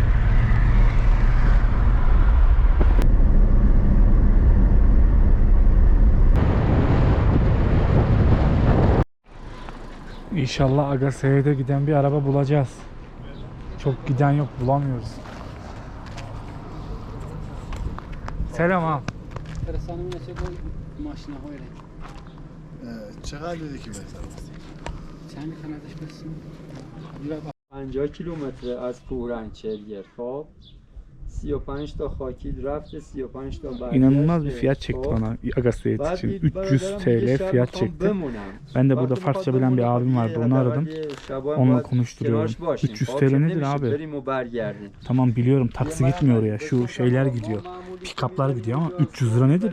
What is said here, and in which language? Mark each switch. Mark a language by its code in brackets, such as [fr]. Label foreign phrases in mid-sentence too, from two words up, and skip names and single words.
[tr] İnşallah Agaseyet'e giden bir araba bulacağız. Çok giden yok, bulamıyoruz. Selam abi. [fa] چقدر دیدی که بهتر 50 کیلومتر از پورنگ چلگر خب 35 تا خاکی رفته 35 تا برگشت. [tr] İnanılmaz bir fiyat çekti bana Agaseyet için. 300 TL fiyat çekti. Ben de burada Farsça bilen bir abim vardı, onu aradım. Onunla konuşturuyorum. 300 TL nedir abi? Tamam biliyorum, taksi gitmiyor oraya. Şu şeyler gidiyor. Pick-up'lar gidiyor ama 300 lira nedir?